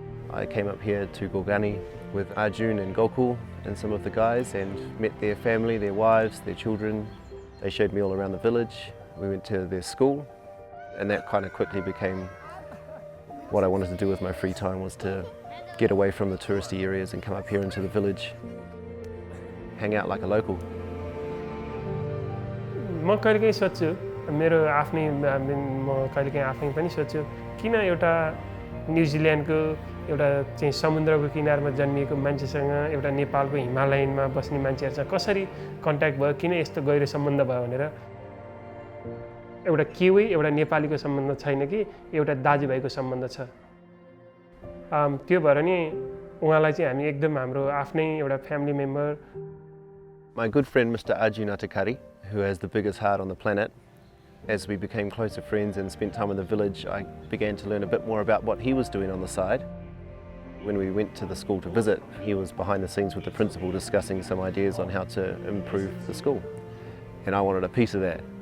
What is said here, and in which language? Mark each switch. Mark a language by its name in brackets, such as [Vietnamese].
[English] I came up here to Gorgani with Arjun and Gokul and some of the guys and met their family, their wives, their children. They showed me all around the village. We went to their school, and that kind of quickly became what I wanted to do with my free time, was to get away from the touristy areas and come up here into the village, hang out like a local. [Nepali] म कहिलेकाहीँ सोच्छु मेरो आफ्नै म कहिलेकाहीँ आफै पनि सोच्छु किन एउटा न्युजिल्यान्डको एउटा चाहिँ समुद्रको किनारमा जन्मिएको मान्छेसँग एउटा नेपालको हिमालयनमा बस्ने मान्छेहरुसँग कसरी कन्ट्याक्ट भयो, किन यस्तो गहिरो सम्बन्ध भयो भनेर। एउटा केही एउटा नेपालीको सम्बन्ध छैन कि एउटा दाजुभाइको सम्बन्ध छ। त्यो भएर नि उहाँलाई चाहिँ हामी एकदम हाम्रो आफ्नै एउटा family member. [English] My good friend Mr. Arjun Atakari, who has the biggest heart on the planet, as we became closer friends and spent time in the village, I began to learn a bit more about what he was doing on the side. When we went to the school to visit, he was behind the scenes with the principal discussing some ideas on how to improve the school. And I wanted a piece of that.